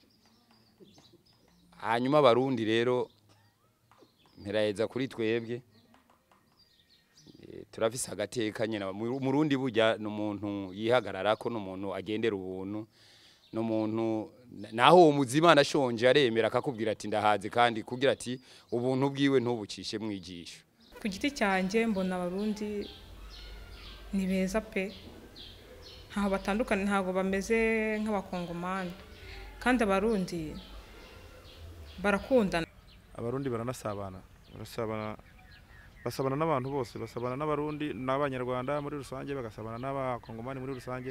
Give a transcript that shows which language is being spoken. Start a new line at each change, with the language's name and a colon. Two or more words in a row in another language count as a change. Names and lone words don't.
Rundi: Hanyuma abarundi rero mperaheza kuri twebwe turafise agateka nyene. Umurundi burya n'umuntu yihagararako, n'umuntu agendera ubuntu, n'umuntu naho umuzima nashonje aremera akakubwira ati ndahaze kandi kugira ati ubuntu bwiwe ntubucishe mwijisho. Ku giti cyanjye mbona abarundi ni beza pe, ntaho batandukanye, ntago bameze nk'abakongomani, kandi abarundi barakundana. Abarundi baranasabana, basabana n'abantu bose, basabana n'abarundi n'abanyarwanda muri rusange, bagasabana n'abakongomani muri rusange.